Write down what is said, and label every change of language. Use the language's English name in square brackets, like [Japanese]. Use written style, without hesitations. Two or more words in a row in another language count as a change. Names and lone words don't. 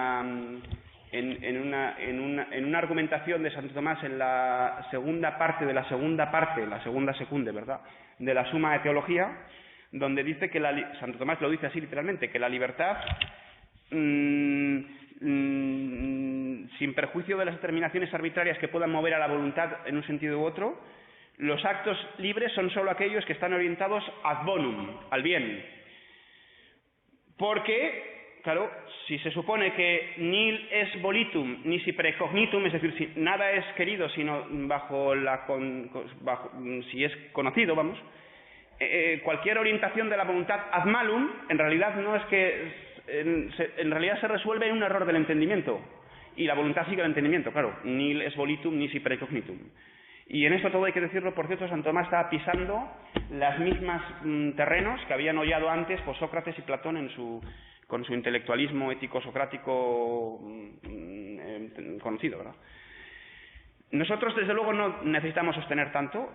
[Spanish] una argumentación de Santo Tomás en la segunda parte, la segunda secunde, ¿verdad?, de la Suma de Teología, donde dice que Santo Tomás lo dice así literalmente, que la libertad, sin perjuicio de las determinaciones arbitrarias que puedan mover a la voluntad en un sentido u otro, los actos libres son sólo aquellos que están orientados [Latin] ad bonum, [Spanish] al bien. Porque, claro, si se supone que [Latin] nil es volitum, nisi precognitum, [Spanish] es decir, si nada es querido sino si es conocido, vamos, cualquier orientación de la voluntad [Latin] ad malum, [Spanish] en realidad no es que... en realidad se resuelve en un error del entendimiento. Y la voluntad sigue el entendimiento, claro. [Latin] Nil es volitum, nisi precognitum. [Spanish] Y en esto todo hay que decirlo, por cierto, Santo Tomás estaba pisando las mismas terrenos que habían hollado antes por Sócrates y Platón con su intelectualismo ético-socrático conocido, ¿verdad? Nosotros, desde luego, no necesitamos sostener tanto.